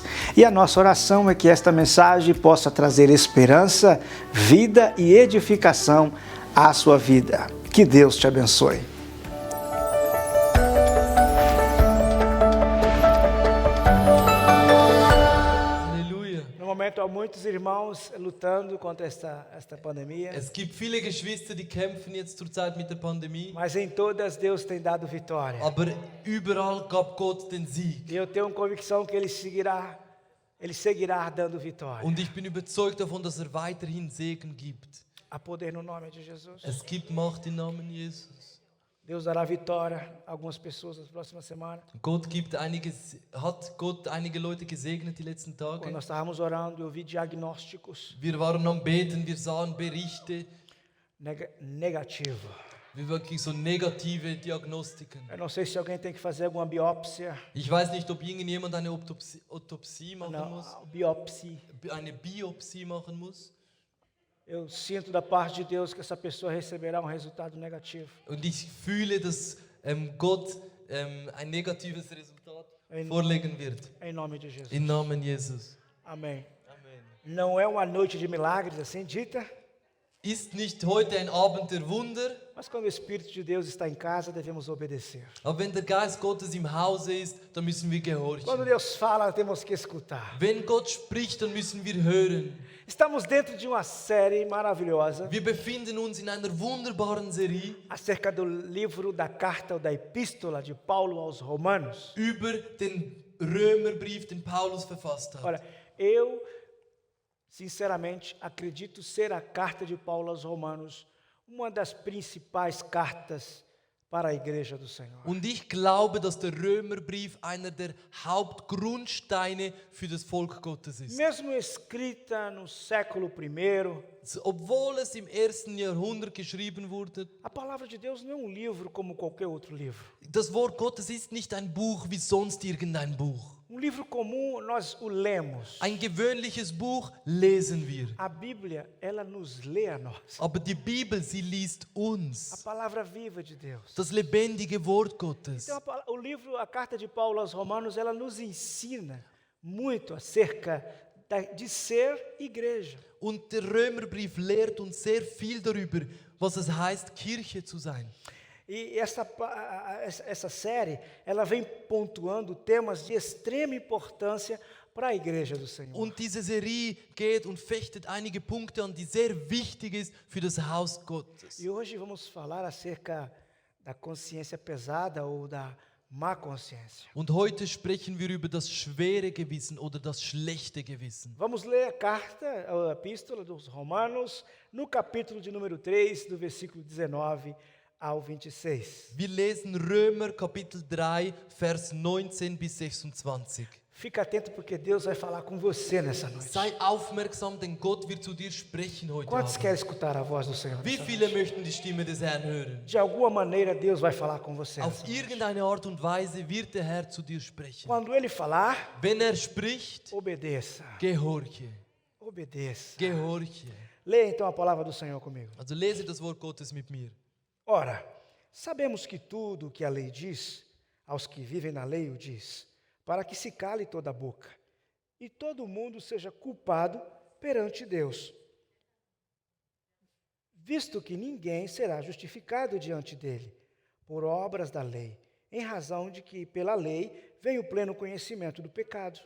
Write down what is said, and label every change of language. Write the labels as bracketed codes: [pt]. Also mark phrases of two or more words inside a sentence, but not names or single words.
[pt] E a nossa oração é que esta mensagem possa trazer esperança, vida e edificação à sua vida. Que Deus te abençoe. Há muitos irmãos lutando contra esta pandemia. [de] Es gibt viele Geschwister, die kämpfen jetzt zurzeit mit der Pandemie. [pt] Mas em todas Deus tem dado vitória. [de] Aber überall gab Gott den Sieg. [pt] E eu tenho convicção que Ele seguirá dando vitória. [de] Und ich bin überzeugt davon, dass weiterhin Segen gibt. [pt] Há poder no nome de Jesus. [de] Es gibt Macht im Namen Jesus. [pt] Deus dará vitória a algumas pessoas nas próximas semanas. [de] Hat Gott einige Leute gesegnet die letzten Tage. [pt] Quando nós estávamos orando, eu vi diagnósticos. [de] Wir waren am Beten, wir sahen Berichte. [pt] Negativo. [de] Wie wirklich so negative Diagnostiken. [pt] Eu não sei se alguém tem que fazer alguma biópsia. [de] Ich weiß nicht, ob irgendjemand eine Autopsie machen muss. Eine Biopsie machen muss. [pt] Eu sinto da parte de Deus que essa pessoa receberá resultado negativo. [de] Und ich fühle, dass Gott ein negatives Resultat vorlegen wird. [pt] Em nome de Jesus. [de] Im Namen Jesus. [pt] Amém. Não é uma noite de milagres assim dita. [de] Ist nicht heute ein Abend der Wunder. [pt] Mas quando o Espírito de Deus está em casa, devemos obedecer. [de] Aber wenn der Geist Gottes im Hause ist, dann müssen wir gehorchen. [pt] Quando Deus fala, temos que escutar. [de] Wenn Gott spricht, dann müssen wir hören. [pt] Estamos dentro de uma série maravilhosa. [de] Wir befinden uns in einer wunderbaren Serie [pt] acerca do livro da carta ou da epístola de Paulo aos Romanos. [de] Über den Römerbrief, den Paulus verfasst hat. [pt] Olha, eu sinceramente acredito ser a carta de Paulo aos Romanos uma das principais cartas para a igreja do Senhor. [de] Und ich glaube, dass der Römerbrief einer der Hauptgrundsteine für das Volk Gottes ist. [pt] Mesmo escrita no século I, [de] obwohl es im 1. Jahrhundert geschrieben wurde, [pt] a palavra de Deus não é um livro como qualquer outro livro. [de] Das Wort Gottes ist nicht ein Buch wie sonst irgendein Buch. [pt] Livro comum, nós o lemos. [de] Ein gewöhnliches Buch lesen wir. [pt] A Bíblia, ela nos lê a nós. [de] Aber die Bibel, sie liest uns. [pt] A palavra viva de Deus. [de] Das lebendige Wort Gottes. [pt] Então, o livro, a carta de Paulo aos Romanos, ela nos ensina muito acerca de ser igreja. [de] Und der Römerbrief lehrt uns sehr viel darüber, was es heißt, Kirche zu sein. [pt] E essa série, ela vem pontuando temas de extrema importância para a igreja do Senhor. [de] Und diese Serie geht und fechtet einige Punkte an, die sehr wichtig ist für das Haus Gottes. [pt] E hoje vamos falar acerca da consciência pesada ou da má consciência. [de] Und heute sprechen wir über das schwere Gewissen oder das schlechte Gewissen. [pt] Vamos ler a carta, a epístola dos Romanos, no capítulo de número 3, do versículo 19 ao 26. [de] Wir lesen Römer Kapitel 3, Vers 19 bis 26. [pt] Fica atento porque Deus vai falar com você nessa noite. [de] Sei aufmerksam, denn Gott wird zu dir sprechen heute [pt] Quantos [de] Abend. [pt] querem escutar a voz do Senhor? [de] Wie viele möchten die Stimme des Herrn hören? [pt] De alguma maneira Deus vai falar com você. [de] Auf irgendeine Art und Weise wird der Herr zu dir sprechen. [pt] Quando Ele falar, [de] wenn spricht, [pt] obedeça. [de] Gehorche. [pt] Obedeça. [de] Gehorche. [pt] Leia então a palavra do Senhor comigo. [de] Also lese das Wort Gottes mit mir. [pt] Ora, sabemos que tudo o que a lei diz, aos que vivem na lei o diz, para que se cale toda a boca, e todo mundo seja culpado perante Deus. Visto que ninguém será justificado diante dele, por obras da lei, em razão de que pela lei vem o pleno conhecimento do pecado.